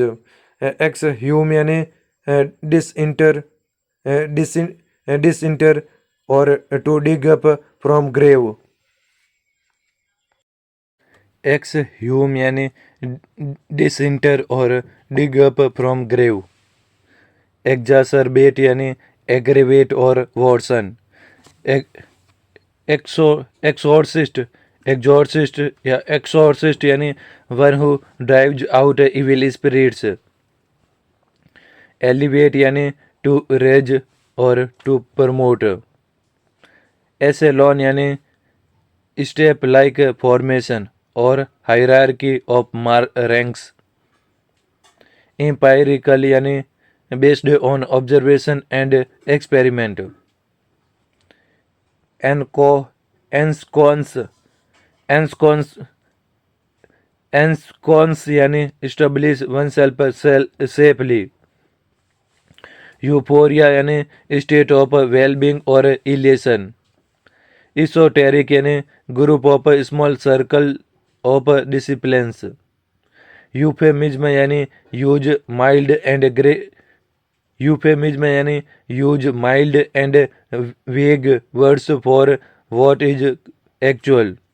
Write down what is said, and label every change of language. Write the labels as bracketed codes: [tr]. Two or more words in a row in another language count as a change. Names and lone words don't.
[en] Exhume यानी disinter or to dig up from grave. Exhume यानी disinter or dig up from grave. Exacerbate यानी aggravate or worsen. exorcist exorcist या exorcist यानी one who drives out evil spirits। elevate यानी to raise और to promote। echelon यानी step like formation और hierarchy of ranks। empirical यानी based on observation and experiment। enco ensconce ensconce ensconce यानी establish oneself safely। euphoria यानी state of wellbeing और elation। esoteric यानी group of small circle of disciples। euphemism यानी use mild and grey euphemism यानी use mild and vague words for what is actual।